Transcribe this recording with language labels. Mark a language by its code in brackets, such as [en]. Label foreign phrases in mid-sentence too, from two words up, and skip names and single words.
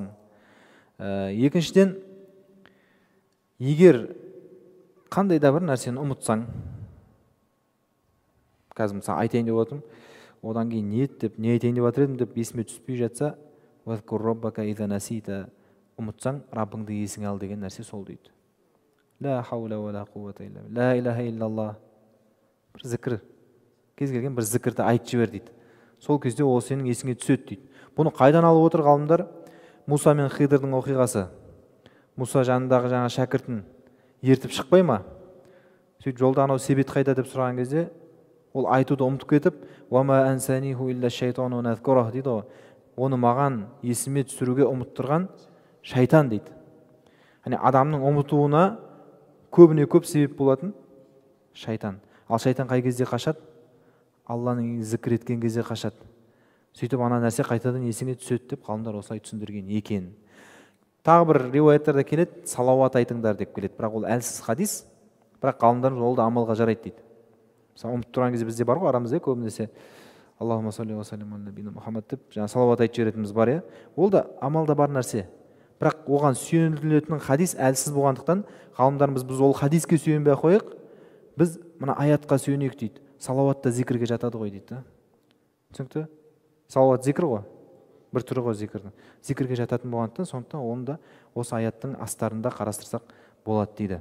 [kk] Екіншіден, егер қандай да бір нәрсені ұмытсаң, қазір мысалы айтайын деп отырмын, одан кейін не айтайын деп жатыр едім деп есіме түспей жатса, [ar] «واذكر ربك إذا نسيت», [kk] ұмытсаң, Раббыңды есіңе ал деген нәрсе сол дейді. [ar] لا حول ولا قوة إلا بالله، لا إله إلا الله, [kk] бір зікір, кез келген бір зікірді айтып жібер дейді. Сол кезде ол сенің есіңе түседі дейді. Бұны қайдан алып отыр ғалымдар? Муса мен Хидырдың оқиғасы. Муса жанындағы жаңа шәкіртін ертіп шықпай ма? Сөйтіп жолда анау себет қайда деп сұраған кезде, ол айтуды ұмытып кетіп, [ar] «وما أنسانيه إلا الشيطان أن أذكره» [kk] дейді ғой. Оны маған есіме түсіруге ұмыттырған шайтан дейді. Адамның ұмытуына көбіне көп себеп болатын шайтан. Ал шайтан қай кезде қашады? Алланың зікір еткен кезде қашады. Сөйтіп ана нәрсе қайтадан есіңе түседі деп ғалымдар осылай түсіндірген екен. Тағы бір риуаяттарда келеді, салауат айтыңдар деп келеді. Бірақ ол әлсіз хадис, бірақ ғалымдарымыз ол да амалға жарайды дейді. Мысалы ұмытып тұрған кезде бізде бар ғой арамызда көбінесе [ar] اللهم صل وسلم على نبينا محمد [kk] деп жаңа салауат айтып жіберетініміз бар, иә. Ол да амалда бар нәрсе. Бірақ оған сүйенілетін хадис әлсіз болғандықтан ғалымдарымыз біз ол хадиске сүйенбей қойық, біз мына аятқа сүйенейік дейді. Салауат та зикірге жатады ғой дейді. Түсінікті? Салауат зикір ғой, бір түрі ғой зикірдің. Зикірге жататын болғандықтан, сондықтан оны да осы аяттың астарында қарастырсақ болады дейді.